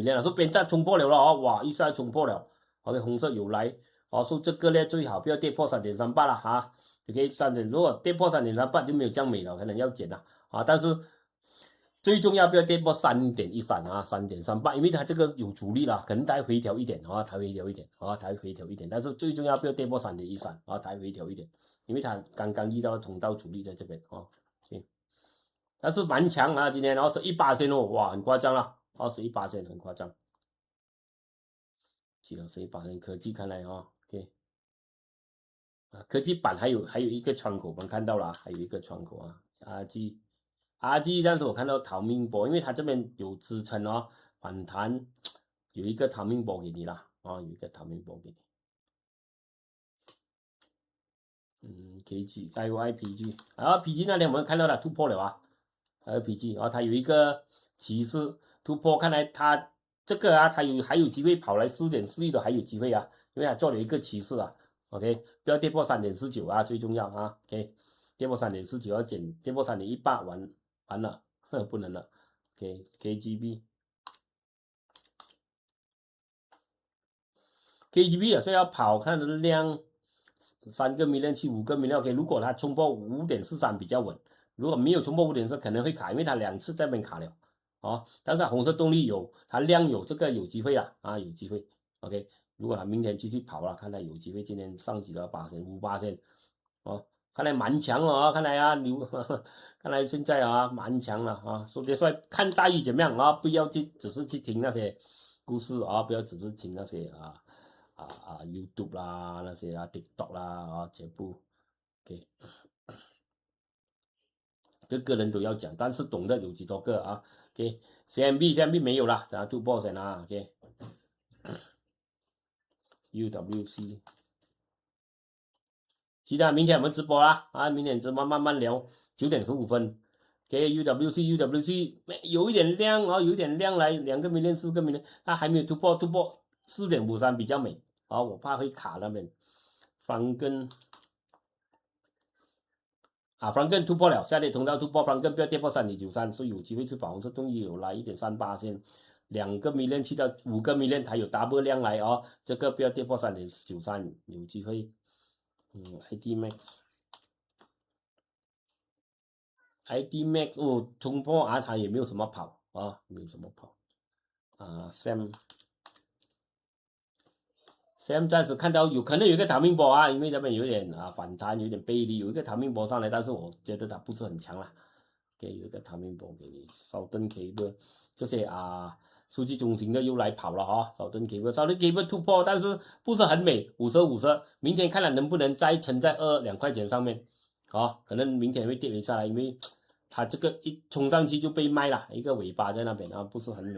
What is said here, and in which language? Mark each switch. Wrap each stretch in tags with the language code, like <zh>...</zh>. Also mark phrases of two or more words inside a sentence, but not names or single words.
<zh>了，說 Penta 衝破了哇，一下衝破了 ，OK， 紅色有來，所以這個呢最好不要跌破3.38了哈。OK，如果跌破3.38就沒有這樣美了，可能要減了但是最重要不要跌破3.13啊，3.38，因為它這個有阻力了，可能它會回調一點它會回調一點但是最重要不要跌破3.13它會回調一點，因為它剛剛遇到通道阻力在這邊OK， 但是蠻強啊，今天21%哇，很誇張了，21%很誇張，去了11%科技看來OK。科技板還有一個窗口，我們看到了，還有一個窗口RG 這樣子我看到逃命波，因為它這邊有支撐反彈有一個逃命波給你啦有一個逃命波給你。KG 還有 IPG， PG 那天我們看到了突破了IPG 它有一個趨勢突破，看來它這個它還有機會跑來4.41的還有機會因為它做了一個趨勢OK， 不要跌破3.49最重要OK， 跌破3.49要減，跌破3.18完了，不能了。OK，KGB 也是要跑，看它的量3個 million 去5個 million OK， 如果它衝破5.43比較穩，如果沒有衝破5.4可能會卡，因為它2次在那邊卡了但是紅色動力有，它量有這個有機會有機會 OK。如果他明天繼續跑了，看來有機會今天上幾了5%看來蠻強看來看來現在蠻強了所以說看大魚怎麼樣不要只是去聽那些故事不要只是聽那些YouTube 啦那些TikTok 啦全部 OK，個人都要講，但是懂得有幾多個OK， CMB 沒有了，等下突破先OK。UWC， 其他明天我們直播啦明天直播慢慢聊，9點15 分。OK，UWC 有一點亮有一點亮來2個 million 4個 million， 它還沒有突破4.53比較美我怕會卡那邊。Franken 突破了，下跌通道突破Franken不要跌破3.93，所以有機會去跑紅色動力有來 1.38，2個 million 去到5個 million， 它有 double 量來這個不要跌破3.93，有機會。ID Max 衝破它也沒有什麼跑沒有什麼跑。 Sam 暫時看到可能有一個</zh> <en>timing ball</en> <zh>啊，因為那邊有點反彈，有點背離，有一個</zh> <en>timing ball</en> <zh>上來，但是我覺得它不是很強啦。給有一個</zh> <en>timing ball</en> <zh>給你，Southern Cable 這些數據中心的又來跑了Southern Cable 突破，但是不是很美，50，明天看了能不能再撐在2塊錢上面，可能明天會跌回下來，因為它這個一衝上去就被賣了，一個尾巴在那邊不是很美。</zh>